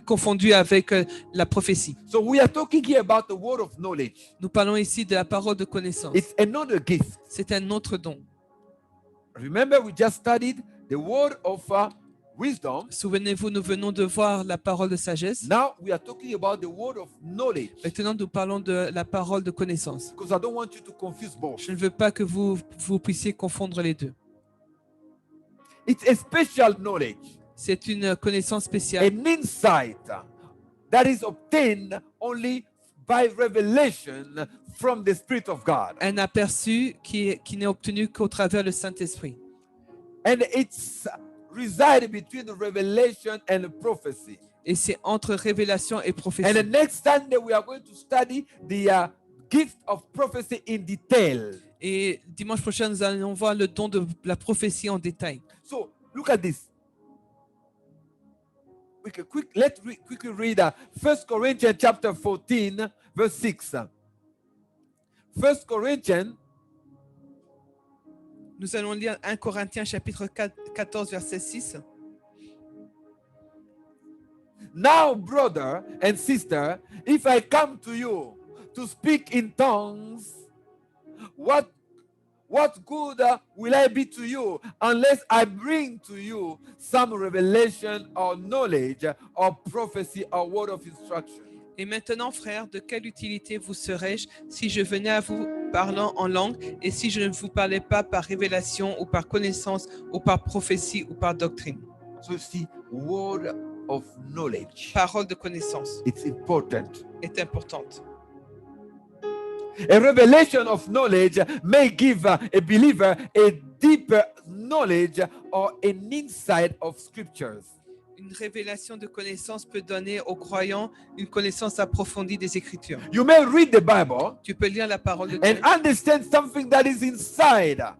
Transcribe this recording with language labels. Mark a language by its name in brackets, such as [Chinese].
[French] confondue avec la prophétie. [English] So we are talking here about the word of knowledge. [French] Nous parlons ici de la parole de connaissance. [English] It's another gift. [French] C'est un autre don. [English] Remember, we just studied the word of wisdom. [French] Souvenez-vous, nous venons de voir la parole de sagesse. [English] Now we are talking about the word of knowledge, [French] Maintenant, nous parlons de la parole de connaissance. [English] because I don't want you to confuse both. [French] Je ne veux pas que vous puissiez confondre les deux. [English] It's a special knowledge, [French] C'est une connaissance spéciale, [English] an insight that is obtained only by revelation from the Spirit of God. [French] un aperçu qui n'est obtenu qu'au travers le Saint-Esprit. [English] And it's reside between revelation and prophecy. [French] Et c'est entre révélation et [English] And [French] prophétie. [English] the next Sunday we are going to study the gift of prophecy in detail. [French] Et dimanche prochain, nous allons voir le don de la prophétie en détail. [English] So look at this. Let's quickly read 1 Corinthians chapter 14, verse 6. 1 Corinthians [French] Nous allons lire 1 Corinthiens chapitre 14, verset 6. [English] Now, brother and sister, if I come to you to speak in tongues, what good will I be to you unless I bring to you some revelation or knowledge or prophecy or word of instruction? [French] Et maintenant, frères, de quelle utilité vous serais-je si je venais à vous parlant en langue et si je ne vous parlais pas par révélation ou par connaissance ou par prophétie ou par doctrine? [English] So you see, word of knowledge, [French] Parole de connaissance [English] it's important. [French] est importante. [English] A revelation of knowledge may give a believer a deeper knowledge or an insight of scriptures. [French] Une révélation de connaissance peut donner aux croyants une connaissance approfondie des Écritures. [English] You may read the Bible [French] Tu peux lire la parole de [English] and [French] Dieu [English] understand something that is inside